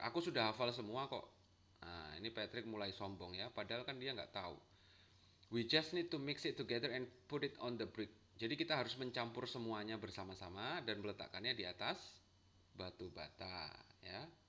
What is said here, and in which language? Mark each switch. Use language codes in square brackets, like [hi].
[id] Aku sudah hafal semua kok. Nah, ini Patrick mulai sombong ya, padahal kan dia nggak tahu. [en] We just need to mix it together and put it on the brick. [id] Jadi kita harus mencampur semuanya bersama-sama dan meletakkannya di atas batu bata, ya.